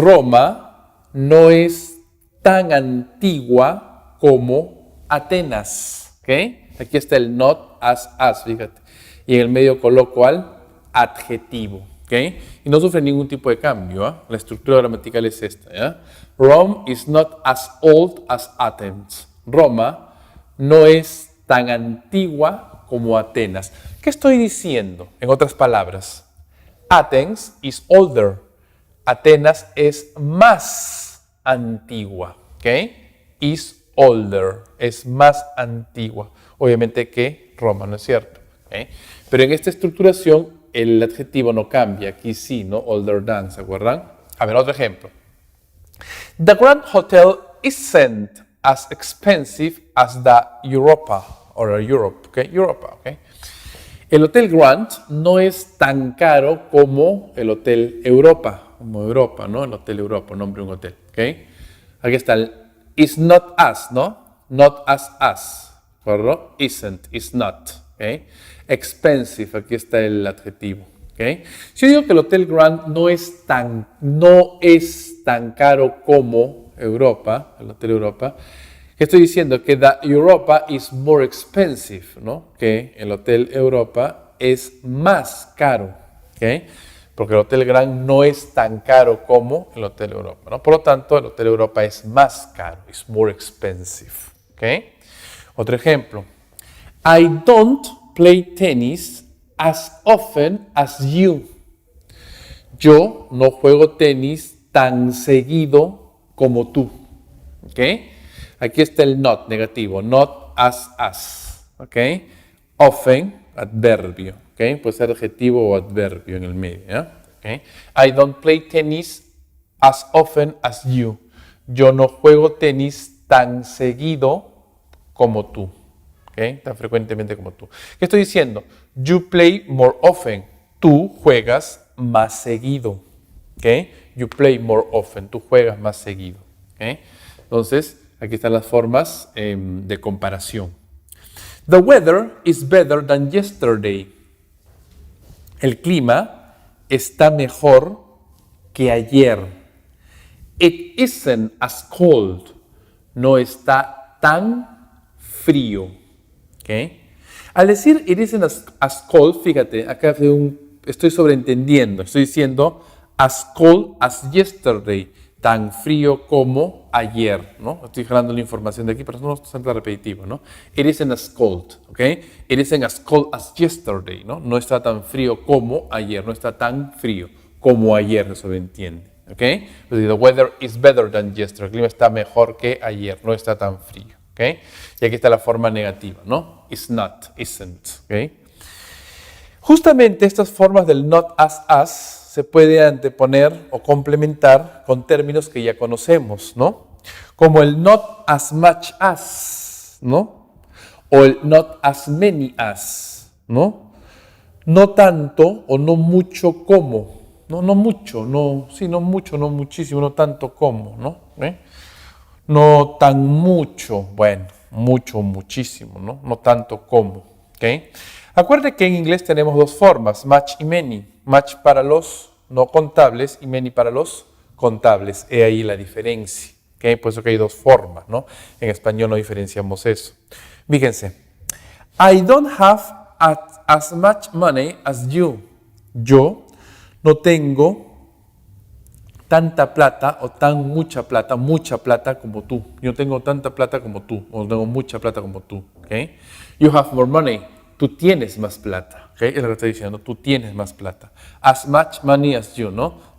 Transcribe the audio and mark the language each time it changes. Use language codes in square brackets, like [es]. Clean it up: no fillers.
[es] Roma no es tan antigua como Atenas, ¿ok? Aquí está el [en] not as, [es] fíjate. Y en el medio coloco al adjetivo, ¿ok? Y no sufre ningún tipo de cambio, ¿eh? La estructura gramatical es esta, ¿ya? [en] Rome is not as old as Athens. [es] Roma no es tan antigua como Atenas. ¿Qué estoy diciendo? En otras palabras, [en] Athens is older. [es] Atenas es más antigua, ¿ok? [en] Is older, [es] es más antigua, obviamente que Roma, ¿no es cierto? ¿Okay? Pero en esta estructuración el adjetivo no cambia, aquí sí, ¿no? [en] Older than, [es] ¿se acuerdan? A ver, otro ejemplo. [en] The Grand Hotel isn't as expensive as the Europa, or Europe, ¿ok? [es] Europa, ¿ok? El Hotel Grand no es tan caro como el Hotel Europa, como Europa, ¿no? El Hotel Europa, nombre de un hotel, ¿ok? Aquí está el [en] is not as, [es] ¿no? [en] Not as, [es] ¿correcto? [en] Isn't, is not, [es] ¿ok? [en] Expensive, [es] aquí está el adjetivo, ¿ok? Si yo digo que el Hotel Grand no es tan caro como Europa, el Hotel Europa, ¿qué estoy diciendo? Que [en] the Europa is more expensive, [es] ¿no? Que el Hotel Europa es más caro, ¿ok? Porque el Hotel Grand no es tan caro como el Hotel Europa, ¿no? Por lo tanto, el Hotel Europa es más caro, [en] is more expensive, [es] ¿ok? Otro ejemplo. [en] I don't play tennis as often as you. [es] Yo no juego tenis tan seguido como tú, ¿ok? Aquí está el not negativo, [en] not as, [es] ¿ok? [en] Often, [es] adverbio, ¿ok? Puede ser adjetivo o adverbio en el medio, ¿ya? [en] ¿Okay? I don't play tennis as often as you. [es] Yo no juego tenis tan seguido como tú, ¿ok? Tan frecuentemente como tú. ¿Qué estoy diciendo? [en] You play more often. [es] Tú juegas más seguido, ¿ok? [en] You play more often. [es] Tú juegas más seguido, ¿ok? Entonces, aquí están las formas de comparación. [en] The weather is better than yesterday. [es] El clima está mejor que ayer. [en] It isn't as cold. [es] No está tan frío. [en] ¿Okay? [es] Al decir [en] it isn't as cold, [es] fíjate, acá estoy sobreentendiendo. Estoy diciendo [en] as cold as yesterday. [es] Tan frío como ayer, ¿no? Estoy jalando la información de aquí, pero no es tan repetitivo, ¿no? [en] It isn't as cold, ¿ok? It isn't as cold as yesterday, ¿no? [es] No está tan frío como ayer, no está tan frío como ayer, eso lo entiende, ¿ok? [en] The weather is better than yesterday, [es] el clima está mejor que ayer, no está tan frío, ¿ok? Y aquí está la forma negativa, ¿no? [en] It's not, isn't, [es] ¿ok? Justamente estas formas del [en] not as [es] se puede anteponer o complementar con términos que ya conocemos, ¿no? Como el [en] not as much as, [es] ¿no? O el [en] not as many as, [es] ¿no? No tanto o no mucho como, no mucho, no mucho, no muchísimo, no tanto como, ¿no? No tan mucho, bueno, mucho, muchísimo, ¿no? No tanto como, ¿ok? Acuérdate que en inglés tenemos dos formas, [en] much [es] y [en] many. Much [es] para los no contables y [en] many [es] para los contables. He ahí la diferencia, ¿ok? Por eso que hay dos formas, ¿no? En español no diferenciamos eso. Fíjense, [en] I don't have as much money as you. [es] Yo no tengo tanta plata o tan mucha plata como tú. Yo tengo tanta plata como tú, o tengo mucha plata como tú. [en] ¿Okay? You have more money. [es] Tú tienes más plata. [en] ¿Okay? [es] Es lo que estoy diciendo, tú tienes más plata. [en] As much money as you, [es] ¿no?